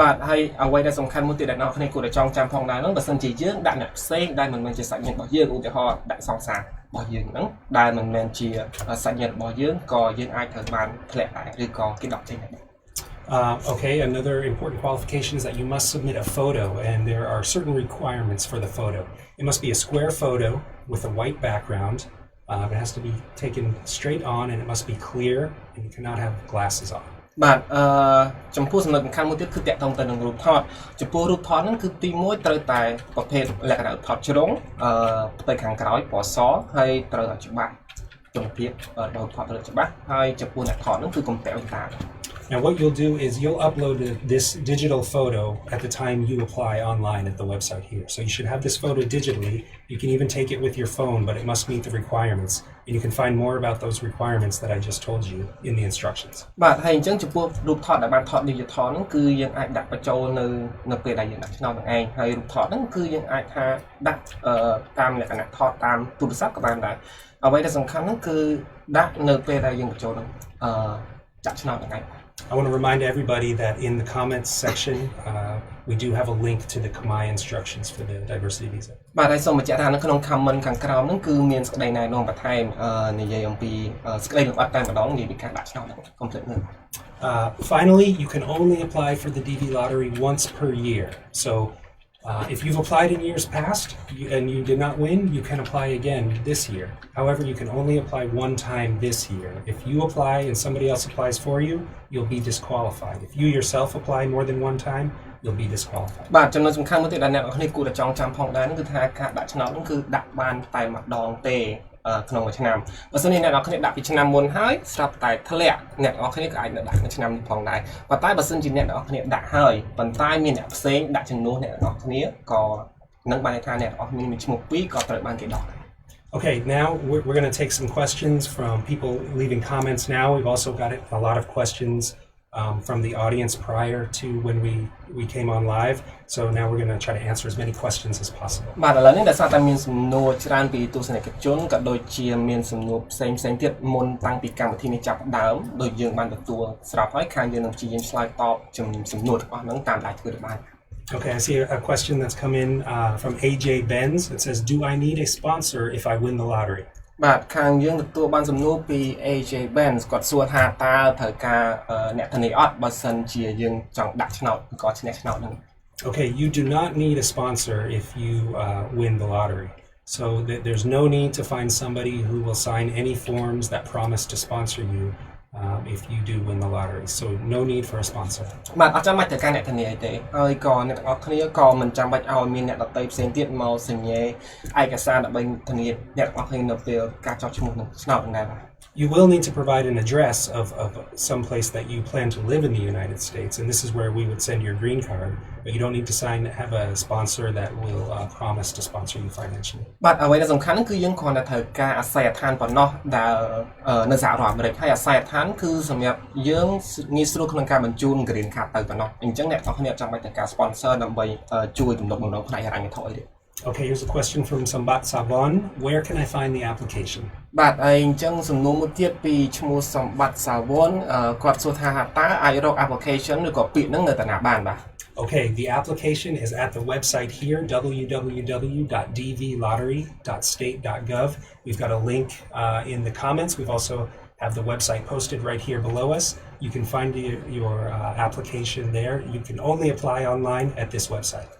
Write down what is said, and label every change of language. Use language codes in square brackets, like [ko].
[km] បាទហើយអ្វីដែលសំខាន់មួយទៀតដែលអ្នកគ្នាគួរតែចងចាំផងដែរនោះបើសិនជាយើងដាក់អ្នកផ្សេងដែលមិនមែនជាសាច់ញាតិរបស់យើងឧទាហរណ៍ដាក់សង្សាររបស់យើងហ្នឹងដែលមិនមែនជាសាច់ញាតិរបស់យើងក៏យើងអាចត្រូវបានធ្លាក់ដែរឬក៏គេដកចេញដែរ [en] Okay, another important qualification is that you must submit a photo and there are certain requirements for the photo. It must be a square photo with a white background. It has to be taken straight on and it must be clear and you cannot have glasses on. [km] បាទចំពោះចំណុចសំខាន់មួយទៀតគឺតាក់ទងទៅនឹងរូបថតចំពោះរូបថតហ្នឹងគឺទី1ត្រូវតែប្រភេទលក្ខណៈរូបថតជ្រុងផ្ទៃខាងក្រោយពណ៌សហើយត្រូវឲ្យច្បាស់គុណភាពរូបថតត្រូវច្បាស់ហើយចំពោះអ្នកថតហ្នឹងគឺកុំពាក់វ៉ែនតា [en] Now what you'll do is you'll upload this digital photo at the time you apply online at the website here. So you should have this photo digitally. You can even take it with your phone, but it must meet the requirements. And you can find more about those requirements that I just told you in the instructions. [km] បាទហើយអញ្ចឹងចំពោះរូបថតដែលបានថត digital ហ្នឹងគឺយើងអាចដាក់បញ្ចូលនៅពេលដែលយើងដាក់ឆ្នោតនឹងឯងហើយរូបថតហ្នឹងគឺយើងអាចថាដាក់តាមលក្ខណៈថតតាមទូរស័ព្ទក៏បានដែរអ្វីដែលសំខាន់ហ្នឹងគឺដាក់នៅពេលដែលយើងបញ្ចូលនឹងចាក់ឆ្នោតនឹងឯង [en] I want to remind everybody that in the comments section, we do have a link to the Khmer instructions for the diversity visa. [km] បាទហើយសូមបញ្ជាក់ថានៅក្នុង comment ខាងក្រោមហ្នឹងគឺមានសេចក្តីណែនាំបន្ថែមនិយាយអំពីសេចក្តីលម្អិតតែម្ដងនិយាយពីការដាក់ឆ្នោតហ្នឹង complete ហ្នឹង [en] Finally, you can only apply for the DV lottery once per year. So if you've applied in years past and you did not win, you can apply again this year. However, you can only apply one time this year. If you apply and somebody else applies for you, you'll be disqualified. If you yourself apply more than one time, you'll be disqualified. [km] បាទចំណុចសំខាន់មួយទៀតដែលអ្នកនរគ្នាគួរតែចងចាំផងដែរគឺថាការដាក់ឆ្នោតហ្នឹងគឺដាក់បានតែម្ដងទេក្នុងមួយឆ្នាំបើសិនជាអ្នកនរគ្នាដាក់ពីឆ្នាំមុនហើយស្រាប់តែធ្លាក់អ្នកនរគ្នាក៏អាចនៅដាក់នៅឆ្នាំនេះផងដែរប៉ុន្តែបើសិនជាអ្នកនរគ្នាដាក់ហើយប៉ុន្តែមានអ្នកផ្សេងដាក់ជំនួសអ្នកនរគ្នាក៏នឹងបានថាអ្នកនរគ្នាមានឈ្មោះពីរក៏ត្រូវបានគេដកដែរ [en] Okay, now we're going to take some questions from people leaving comments now. We've also got a lot of questions from the audience prior to when we came on live. So now we're going to try to answer as many questions as possible. [km] បាទឥឡូវនេះដោយសារតែមានសំណួរច្រើនពីទស្សនិកជនក៏ដូចជាមានសំណួរផ្សេងទៀតមុនតាំងពីកម្មវិធីនេះចាប់ផ្ដើមដោយយើងបានទទួលស្រាប់ហើយខាងយើងនឹងព្យាយាមឆ្លើយតបសំណួរទាំងអស់ហ្នឹងតាមដែលធ្វើបាន [en] Okay, I see a question that's come in from AJ Benz. It says, do I need a sponsor if I win the lottery? [km] បាទខាងយើងទទួលបានសំណួរពី AJ Benz គាត់សួរថាតើត្រូវការអ្នកធានាអត់បើសិនជាយើងចង់ដាក់ឆ្នោតក៏ឈ្នះឆ្នោតហ្នឹង [en] Okay, you do not need a sponsor if you win the lottery. So there's no need to find somebody who will sign any forms that promise to sponsor you if you do win the lottery. So no need for a sponsor. [km] បាទអត់ចាំបាច់ត្រូវការអ្នកធានាអីទេហើយក៏អ្នកទាំងអស់គ្នាក៏មិនចាំបាច់ឲ្យមានអ្នកដទៃផ្សេងទៀតមកសញ្ញេឯកសារដើម្បីធានាអ្នកទាំងអស់គ្នានៅពេលការចោទឈ្មោះនឹងឆ្នោតហ្នឹងដែរបាទ [en] You will need to provide an address of some place that you plan to live in the United States, and this is where we would send your green card. But you don't need to have a sponsor that will promise to sponsor you financially. [km] បាទអ្វីដែលសំខាន់គឺយើងគ្រាន់តែត្រូវការអាស័យដ្ឋានប៉ុណ្ណោះដែលនៅសហរដ្ឋអាមេរិកហើយអាស័យដ្ឋានគឺសម្រាប់យើងងាយស្រួលក្នុងការបញ្ជូន green card ទៅប៉ុណ្ណោះអញ្ចឹងអ្នកទាំងអស់គ្នាចាំបាច់ត្រូវការ sponsor ដើម្បីជួយទំនុកបំរុងផ្នែកហិរញ្ញវត្ថុអីទេ [en] Okay, here's a question from Sambat Savon. Where can I find the application? [km] បាទហើយអញ្ចឹងសំណួរមួយទៀតពីឈ្មោះសម្បត្តិសាវនគាត់សួរថាតើអាចរក application ឬក៏ពាក្យហ្នឹងនៅតាណាបានបាទ [en] Okay, the application is at the website here, www.dvlottery.state.gov. We've got a link in the comments. We've also have the website posted right here below us. You can find your application there. You can only apply online at this website.